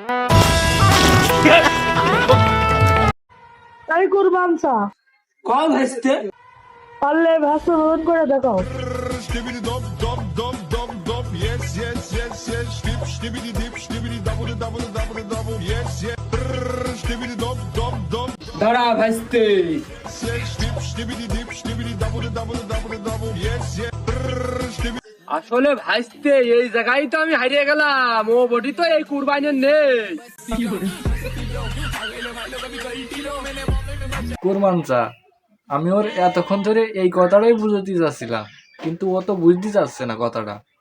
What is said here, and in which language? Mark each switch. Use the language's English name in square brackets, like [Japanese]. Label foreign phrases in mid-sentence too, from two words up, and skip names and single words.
[Bangla] তাই কুরবানচা কম হাসতে পারলে ভাষণ করে দেখাও। Stibbidi dop dop dop dop dop, [English] yes yes yes yes. Stib stibbidi dip stibbidi double double double double, yes yes. Stibbidi dop dop dop, [Bangla] দাঁড়া ভাসতে। [English] yes. Stib stibbidi dip stibbidi double double double double, yes yes. Stibbidi [Bangla] আসলে ভাসতে এই জায়গায় তো আমি হারিয়ে গেলাম, ও বডি তো এই কুরবানের নেই। কুরবানচা আমি ওর এতক্ষণ ধরে এই কথাটাই বুঝতে চাচ্ছিলাম, কিন্তু ও তো বুঝতে চাচ্ছে না কথাটা।